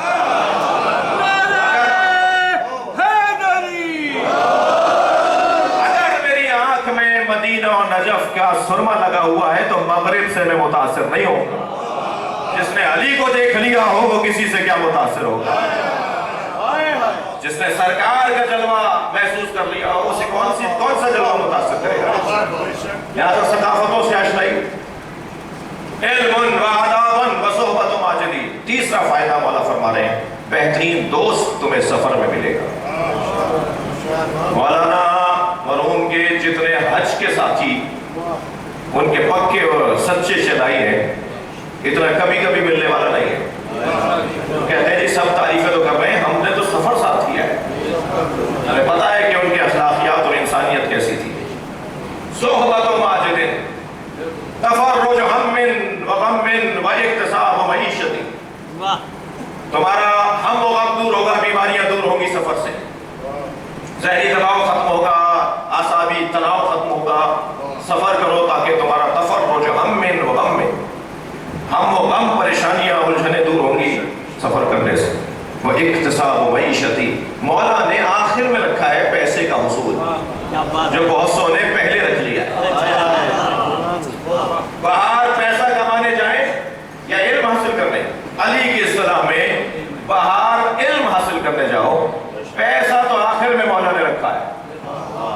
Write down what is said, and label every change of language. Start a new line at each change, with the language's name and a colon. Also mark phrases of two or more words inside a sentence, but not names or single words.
Urdu: اگر میری آنکھ میں مدینہ و نجف کا سرما لگا ہوا ہے تو مغرب سے میں متاثر نہیں ہوں گا۔ جس نے علی کو دیکھ لیا ہو وہ کسی سے کیا متاثر ہوگا؟ جس نے سرکار کا جلوہ محسوس کر لیا ہو اسے کون سا جلوہ متاثر کرے گا؟ لہذا ثقافتوں سے آشنائی، علم و آداب و صحبت ماجدی۔ تیسرا فائدہ مولا فرما رہے ہیں بہترین دوست تمہیں سفر میں ملے گا۔ مولانا مرحوم کے جتنے حج کے ساتھی ان کے پکے اور سچے شدائی ہیں، اتنا کبھی کبھی ملنے والا نہیں ہے۔ کہتے ہیں جی سب تعریفیں تو کر رہے ہیں، ہم نے تو سفر ساتھ کیا ہے، ہمیں پتہ ہے کہ ان کی اخلاقیات اور انسانیت کیسی تھی۔
Arabic: صحبت و ماجد تفرج ہم و غم و اکتساب معیشتی،
Urdu: تمہارا ہم و غم دور ہوگا، بیماریاں دور ہوں گی سفر سے، ذہنی دباؤ ختم ہوگا، اعصابی تناؤ ختم ہوگا۔ سفر کرو تاکہ تمہارا تفرج ہم و غم پریشانیاں الجھنیں دور ہوں گی سفر کرنے سے۔
Arabic: وہ اکتساب و معیشتی،
Urdu: مولا نے آخر میں رکھا ہے پیسے کا حصول، جو بہت سو نے پہلے رکھ لیا ہے۔ باہر پیسہ کمانے جائیں یا علم حاصل کرنے، علی کی اصطلاح میں باہر علم حاصل کرنے جاؤ، پیسہ تو آخر میں مولا نے رکھا ہے۔